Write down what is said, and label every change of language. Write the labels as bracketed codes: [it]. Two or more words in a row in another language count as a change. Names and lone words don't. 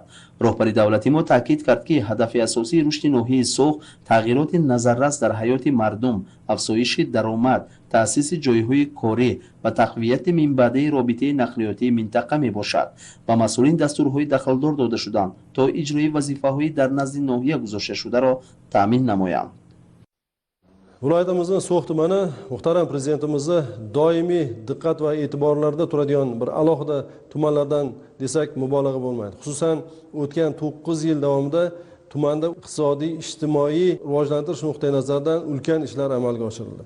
[tg] роҳбари давлати мо таъкид кард ки ҳадафи асосии рушди ноҳияи Соғ тағйироти назаррас дар ҳаёти мардум, афзоиши даромад, таъсиси ҷойҳои корӣ ва тақвияти минбаъдаи робитаи нақлиётии минтақа мебошад. ба масъулин дастурҳои дахлдор дода шуданд то иҷрои вазифаҳои дар назди ноҳия гузошташударо таъмин намоянд. [uz] Viloyatimizning So'x tumani muhtaram prezidentimizni doimiy diqqat va e'tiborlarda turadigan bir alohida tumanlardan desak mubolag'a bo'lmaydi. Xususan o'tgan 9 yil davomida tumanda iqtisodiy, ijtimoiy rivojlantirish nuqtai nazaridan ulkan ishlar amalga oshirildi.